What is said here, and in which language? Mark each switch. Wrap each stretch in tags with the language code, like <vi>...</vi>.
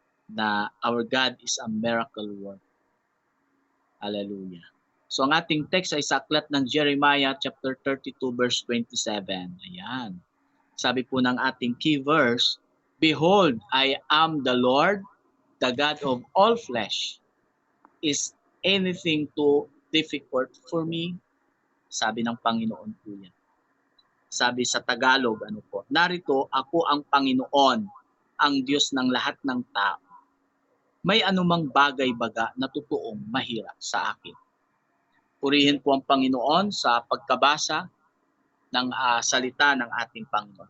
<en>Na our God is a miracle worker. Hallelujah.</en> <tl>So ang ating text ay sa aklat ng Jeremiah chapter 32 verse 27. Ayan. Sabi po ng ating key verse,</tl> <en>"Behold, I am the Lord, the God of all flesh. Is anything too difficult for me?"</en> <tl>Sabi ng Panginoon po yan. Sabi sa Tagalog, narito ako ang Panginoon, ang Diyos ng lahat ng tao. May anumang bagay-baga na totoong mahirap sa akin. Purihin po ang Panginoon sa pagkabasa ng salita ng ating Panginoon.</tl>